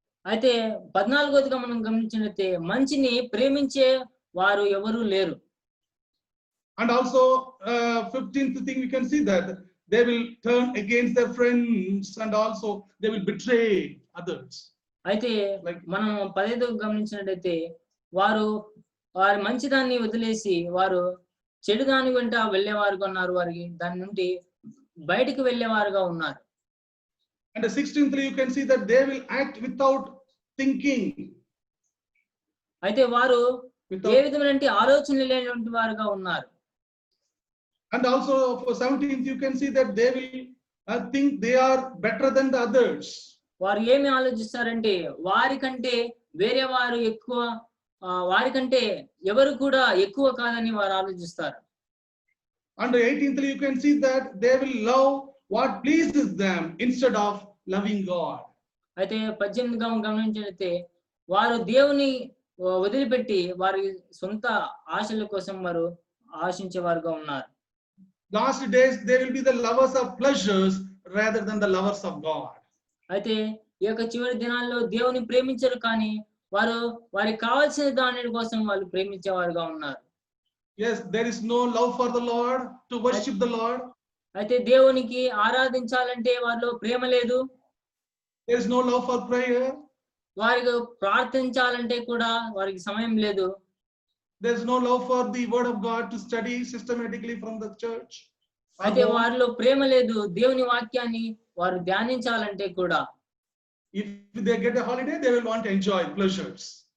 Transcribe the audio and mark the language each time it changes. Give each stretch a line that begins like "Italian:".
Telugu: అయితే 14వదిగా మనం గమనించినట్లయితే మంచిని ప్రేమించే వారు ఎవరు లేరు.
English: And also 15th thing we can see that they will turn against their friends, and also they will betray others.
Telugu: అయితే మనం 15వ గమనించినట్లయితే వారు వారి మంచిదాన్ని వదిలేసి వారు చెడు దాని వెంట వెళ్ళేవారుగా ఉన్నారు, వారికి దాని నుండి బయటికి వెళ్ళేవారుగా ఉన్నారు.
English: And the 16th you can see that they will act without thinking.
Telugu: అయితే వారు ఏ విధమైన ఆలోచన లేనటువంటి వారుగా ఉన్నారు.
English: And also for 17th you can see that they will think they are better than the others.
Telugu: వారు ఏమి ఆలోచిస్తారంటే వారికంటే వేరే వారు ఎక్కువ, వారికంటే ఎవరు కూడా ఎక్కువ కాదని వారు ఆలోచిస్తారు.
English: And 18th you can see that they will love what pleases them instead of loving God.
Telugu: అయితే 18గా గమనించినట్లయితే వారు దేవుని వదిలిపెట్టి వారి సొంత ఆశల కోసం వారు ఆశించేవారుగా ఉన్నారు.
English: Last days they will be the lovers of pleasures rather than the lovers of God.
Telugu: అయితే ఈ యొక్క చివరి దినాల్లో దేవుని ప్రేమించరు, కానీ వారు వారికి కావాల్సిన దాని కోసం వాళ్ళు ప్రేమించేవారుగా ఉన్నారు.
English: Yes, there is no love for the Lord, to worship the Lord.
Telugu: అయితే దేవునికి ఆరాధించాలంటే వారిలో ప్రేమ లేదు.
English: There is no love for prayer.
Telugu: వారికి ప్రార్థించాలంటే కూడా వారికి సమయం లేదు.
English: There is no love for the word of God to study systematically from the church.
Telugu: అయితే వారిలో ప్రేమ లేదు దేవుని వాక్యాన్ని వారు ధ్యానించాలంటే కూడా.
English: If they get a holiday, they will want to enjoy pleasures.